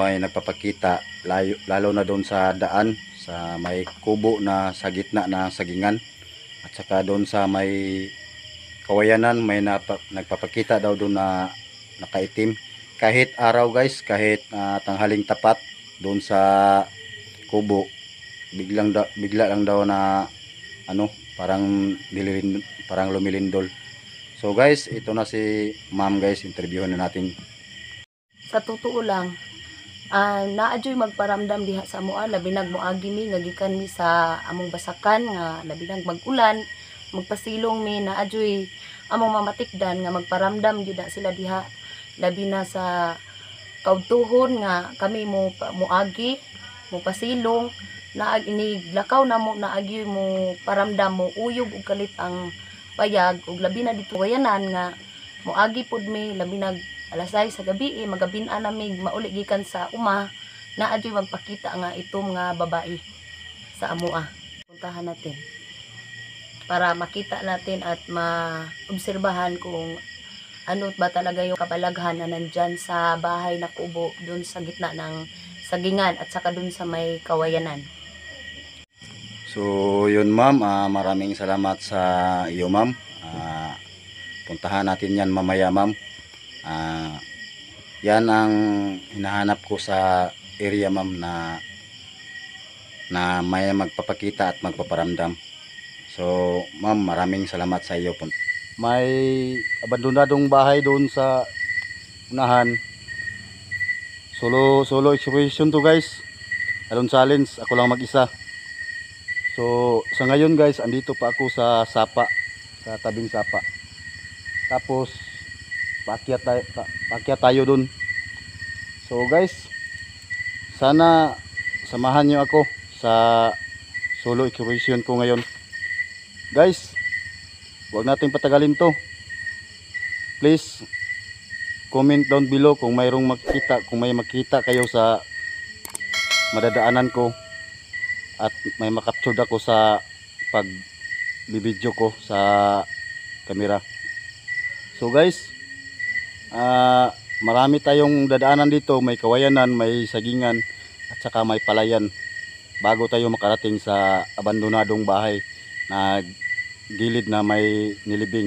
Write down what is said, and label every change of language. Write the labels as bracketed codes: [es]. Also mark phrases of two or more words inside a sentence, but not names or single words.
[tl] may nagpapakita lalo na doon sa daan sa may kubo na sa gitna na sagingan, at saka doon sa may kawayanan may nagpapakita daw doon na nakaitim kahit araw guys, kahit tanghaling tapat doon sa kubo, bigla lang daw na parang lumilindol. [en] So guys, [tl] ito na si ma'am guys, interviewin na natin. Sa totoo lang, [ceb] naadyoy magparamdam diha sa amoa, labi nag moagi mi nga gikan mi sa among basakan nga labi nag mag-ulan, magpasilong mi naadyoy among mamatikdan nga magparamdam gyud sila diha, labi na sa kaudtuhon nga kami moagi, mo pasilong, iniglakaw na mo naagi mo paramdam mo uyog ug kalit ang payag, ug labi na dito wayanan nga moagi pud mi labi nag alas 6 sa gabi, magabin-an namig mauli gikan sa uma, naadyoy magpakita nga itom nga babae sa amoa. [tl] Puntahan natin para makita natin at maobserbahan kung ano ba talaga yung kabalaghan na nandyan sa bahay na kubo dun sa gitna ng sagingan at saka dun sa may kawayanan. So yun ma'am, maraming salamat sa iyo ma'am. Puntahan natin yan mamaya ma'am. Yan ang hinahanap ko sa area ma'am, na may magpapakita at magpaparamdam. So ma'am, maraming salamat sa iyo po. May abandonadong bahay doon sa unahan. [en] Solo exploration [tl] to guys. [en] Alone challenge, [tl] ako lang mag-isa. So sa ngayon guys, andito pa ako sa sapa, sa tabing sapa. Tapos paakyat tayo dun. [en] So guys, [tl] sana samahan nyo ako sa [en] solo exploration [tl] ko ngayon. Guys, huwag nating patagalin to. [en] Please comment down below [tl] kung mayroong makita, kung may makita kayo sa madadaanan ko at may makapture ako sa pag bibidyo ko sa camera. So guys, marami tayong dadaanan dito, may kawayanan, may sagingan at saka may palayan bago tayo makarating sa abandonadong bahay na gilid na may nilibing.